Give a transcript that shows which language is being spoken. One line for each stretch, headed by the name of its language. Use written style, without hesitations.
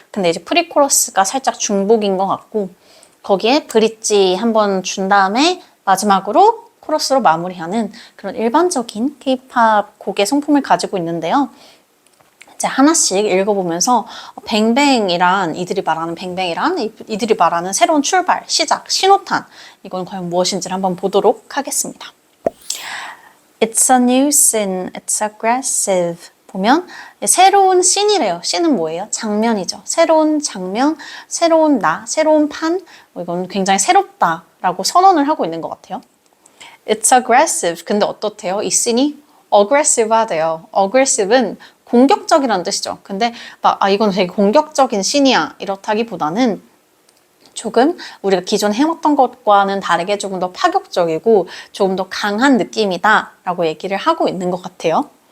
Korean: 근데 이제 pre-chorus가 살짝 중복인 것 같고 거기에 브릿지 한번 준 다음에 마지막으로 코러스로 마무리하는 그런 일반적인 K-pop 곡의 송품을 가지고 있는데요. 이제 하나씩 읽어보면서 뱅뱅이란 이들이 말하는 새로운 출발, 시작, 신호탄 이건 과연 무엇인지를 한번 보도록 하겠습니다.
English: It's a new scene, it's aggressive.
Korean: 보면 새로운 씬이래요. 씬은 뭐예요? 장면이죠. 새로운 장면, 새로운 나, 새로운 판. 이건 굉장히 새롭다라고 선언을 하고 있는 것 같아요.
English: It's aggressive.
Korean: 근데 어떻대요? 이 씬이 aggressive하대요. aggressive는 공격적이라는 뜻이죠. 근데 이건 되게 공격적인 씬이야. 이렇다기보다는 조금 우리가 기존에 해왔던 것과는 다르게 조금 더 파격적이고 조금 더 강한 느낌이다 라고 얘기를 하고 있는 것 같아요.